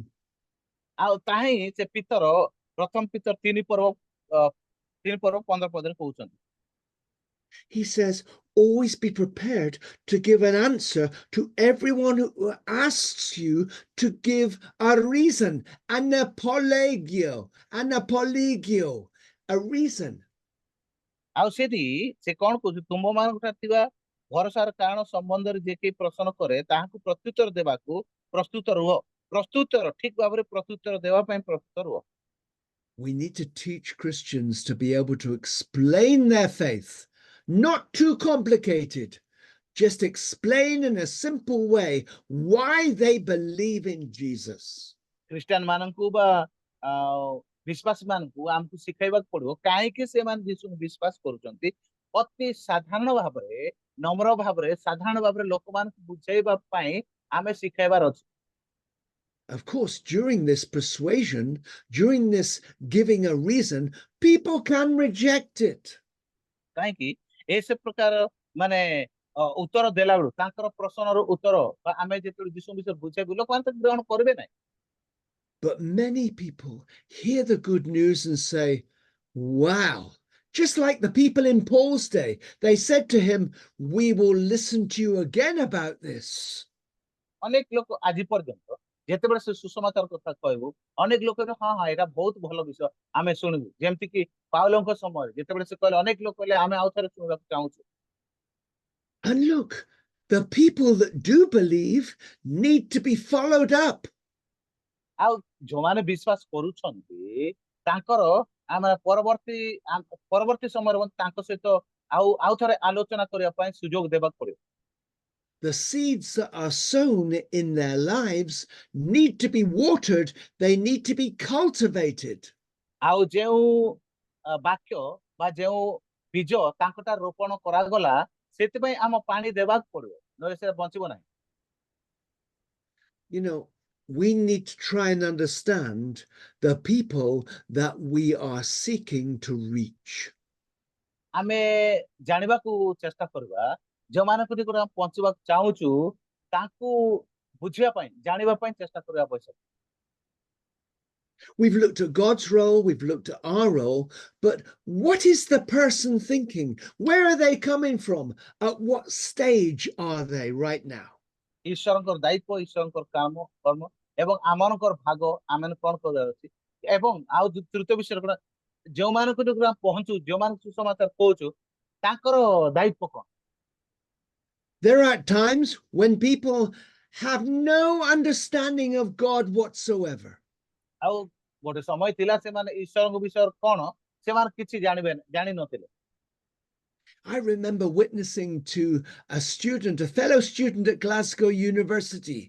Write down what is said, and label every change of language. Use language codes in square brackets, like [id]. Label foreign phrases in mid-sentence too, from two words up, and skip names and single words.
[or] ଆଉ ତାହା ହିଁ ସେ ପ୍ରଥମ ପିତର 3 ପର୍ବ 15 ପଦରେ କହୁଛନ୍ତି। [en] He says, always be prepared to give an answer to everyone who asks you to give a reason, anapolegio, a reason. [or] ଆଉ ସେଠି ସେ କଣ କହୁଛି, ତୁମ ମାନଙ୍କର ଥିବା ଭରସାର କାରଣ ସମ୍ବନ୍ଧରେ ଯେ କେହି ପ୍ରଶ୍ନ କରେ ତାହାକୁ ପ୍ରତ୍ୟୁତ୍ତର ଦେବାକୁ ପ୍ରସ୍ତୁତ ରୁହ। ପ୍ରସ୍ତୁତର ଠିକ ଭାବରେ ପ୍ରତ୍ୟୁତ୍ତର ଦେବା ପାଇଁ ପ୍ରସ୍ତୁତ ରୁହ। [en] We need to teach Christians to be able to explain their faith, not too complicated. Just explain in a simple way why they believe in Jesus. [or] ଖ୍ରୀଷ୍ଟିଆନ ମାନଙ୍କୁ ବା ବିଶ୍ୱାସୀ ମାନଙ୍କୁ ଆମକୁ ଶିଖାଇବାକୁ ପଡିବ କାହିଁକି ସେମାନେ ଯୀଶୁଙ୍କୁ ବିଶ୍ୱାସ କରୁଛନ୍ତି। ଅତି ସାଧାରଣ ଭାବରେ, ନମ୍ର ଭାବରେ, ସାଧାରଣ ଭାବରେ ଲୋକମାନଙ୍କୁ ବୁଝେଇବା ପାଇଁ ଆମେ ଶିଖାଇବାର ଅଛି। [en] Of course, during this persuasion, during this giving a reason, people can reject it. [or] କାହିଁକି ଏସବୁ ପ୍ରକାର ମାନେ ଉତ୍ତର ଦେଲା ବେଳୁ ତାଙ୍କର ପ୍ରଶ୍ନର ଉତ୍ତର ବା ଆମେ ଯେତେବେଳେ ଯୀଶୁ ବିଷୟରେ ବୁଝେଇବୁ ଲୋକମାନେ ତ ଗ୍ରହଣ କରିବେ ନାହିଁ। [en] But many people hear the good news and say, wow, just like the people in Paul's day, they said to him, we will listen to you again about this. [or] ଅନେକ ଲୋକ ଆଜି ପର୍ଯ୍ୟନ୍ତ ଯେତେବେଳେ ସେ ସୁସମାଚାର କଥା କହିବୁ ଅନେକ ଲୋକ କହିବେ, ହଁ ହଁ ଏଇଟା ବହୁତ ଭଲ ବିଷୟ, ଆମେ ଶୁଣିବୁ। ଯେମିତି କି ପାଉଲଙ୍କ ସମୟରେ ଯେତେବେଳେ ସେ କହିଲେ ଅନେକ ଲୋକ କହିଲେ ଆମେ ଆଉ ଥରେ ଶୁଣିବାକୁ ଚାହୁଁଛୁ। [en] And look, the people that do believe need to be followed up. [or] ଆଉ ଯୋଉମାନେ ବିଶ୍ୱାସ କରୁଛନ୍ତି ତାଙ୍କର ଆମେ ପରବର୍ତ୍ତୀ ସମୟରେ ମଧ୍ୟ ତାଙ୍କ ସହିତ ଆଉ ଥରେ ଆଲୋଚନା କରିବା ପାଇଁ ସୁଯୋଗ ଦେବାକୁ ପଡିବ। [en] The seeds that are sown in their lives need to be watered, they need to be cultivated. [or] ଆଉ ଯେଉଁ ବାକ୍ୟ ବା ଯେଉଁ ବୀଜ ତାଙ୍କଟା ରୋପଣ କରାଗଲା ସେଥିପାଇଁ ଆମ ପାଣି ଦେବାକୁ ପଡିବ, ନହେଲେ ସେ ବଞ୍ଚିବ ନାହିଁ। [en] You know, we need to try and understand the people that we are seeking to reach. [or] ଆମେ ଜାଣିବାକୁ ଚେଷ୍ଟା କରିବା ଯୋଉମାନଙ୍କୁ ନିକଟ ଆମେ ପହଞ୍ଚିବାକୁ ଚାହୁଁଛୁ ତାଙ୍କୁ ବୁଝିବା ପାଇଁ, ଜାଣିବା ପାଇଁ ଚେଷ୍ଟା କରିବା ଆବଶ୍ୟକ। [en] We've looked at God's role, we've looked at our role, but what is the person thinking? Where are they coming from? At what stage are they right now? [or] ଈଶ୍ୱରଙ୍କର ଦାୟିତ୍ୱ, ଈଶ୍ୱରଙ୍କର କାମ କର୍ମ ଏବଂ ଆମମାନଙ୍କର ଭାଗ ଆମେ କଣ କରିବାର ଅଛି। ଏବଂ ଆଉ ତୃତୀୟ ବିଷୟରେ କଣ, ଯୋଉମାନଙ୍କୁ ନିକଟ ଆମେ ପହଞ୍ଚୁ, ଯୋଉମାନଙ୍କୁ ସୁସମାଚାର କହୁଛୁ ତାଙ୍କର ଦାୟିତ୍ୱ କଣ। [en] There are times when people have no understanding of God whatsoever. [or] ଆଉ ଗୋଟେ ସମୟ ଥିଲା ସେମାନେ ଈଶ୍ୱରଙ୍କ ବିଷୟରେ କଣ ସେମାନେ କିଛି ଜାଣିନଥିଲେ। [en] I remember witnessing to a student, a fellow student at Glasgow University.